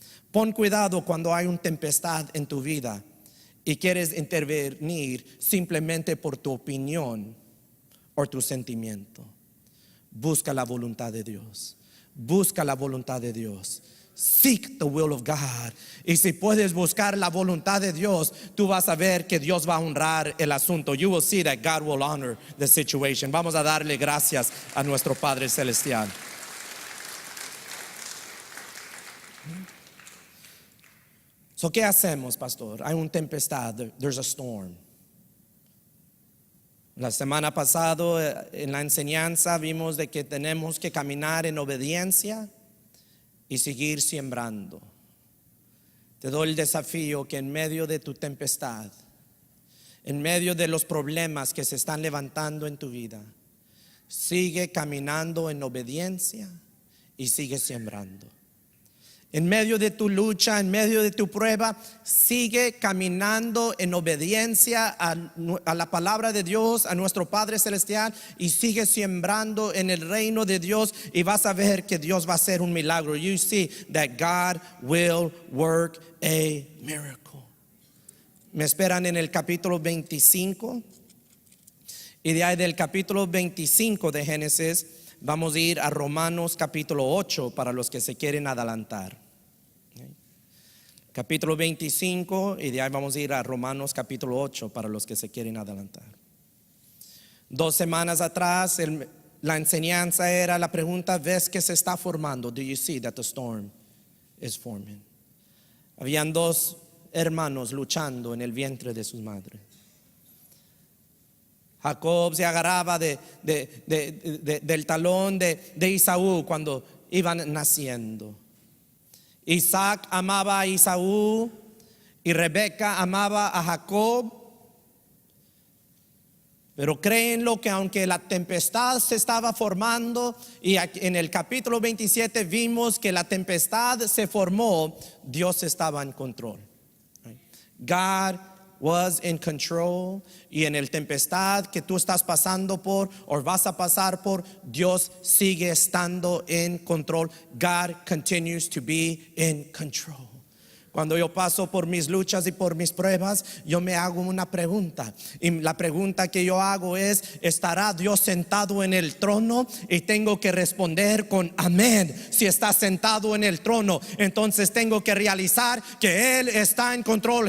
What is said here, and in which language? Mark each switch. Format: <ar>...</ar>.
<es>Pon cuidado cuando hay una tempestad en tu vida y quieres intervenir simplemente por tu opinión o tu sentimiento. Busca la voluntad de Dios. Busca la voluntad de Dios.</es> <en>Seek the will of God.</en> <es>Y si puedes buscar la voluntad de Dios, tú vas a ver que Dios va a honrar el asunto.</es> <en>You will see that God will honor the situation.</en> <es>Vamos a darle gracias a nuestro Padre Celestial. So, ¿qué hacemos, pastor? Hay una tempestad,</es> <en>there's a storm.</en> <es>La semana pasada en la enseñanza vimos de que tenemos que caminar en obediencia y seguir sembrando. Te doy el desafío que en medio de tu tempestad, en medio de los problemas que se están levantando en tu vida, sigue caminando en obediencia y sigue sembrando. En medio de tu lucha, en medio de tu prueba, sigue caminando en obediencia a la palabra de Dios, a nuestro Padre Celestial, y sigue sembrando en el reino de Dios, y vas a ver que Dios va a hacer un milagro.</es> <en>You see that God will work a miracle.</en> <es>Me esperan en el capítulo 25, y de ahí del capítulo 25 de Génesis vamos a ir a Romanos capítulo 8 para los que se quieren adelantar. Capítulo 25 y de ahí vamos a ir a Romanos capítulo 8 para los que se quieren adelantar. 2 semanas atrás la enseñanza era la pregunta: ¿ves que se está formando?</es> <en>Do you see that the storm is forming?</en> <es>Habían 2 hermanos luchando en el vientre de sus madres. Jacob se agarraba del talón de Esaú cuando iban naciendo. Isaac amaba a Esaú y Rebeca amaba a Jacob. Pero créenlo que aunque la tempestad se estaba formando, y en el capítulo 27 vimos que la tempestad se formó, Dios estaba en control.</es> <en>God was in control.</en> <es>Y en el tempestad que tú estás pasando por o vas a pasar por, Dios sigue estando en control.</es> <en>God continues to be in control.</en> <es>Cuando yo paso por mis luchas y por mis pruebas, yo me hago una pregunta. Y la pregunta que yo hago es: ¿estará Dios sentado en el trono? Y tengo que responder con amén. Si está sentado en el trono, entonces tengo que realizar que Él está en control.</es>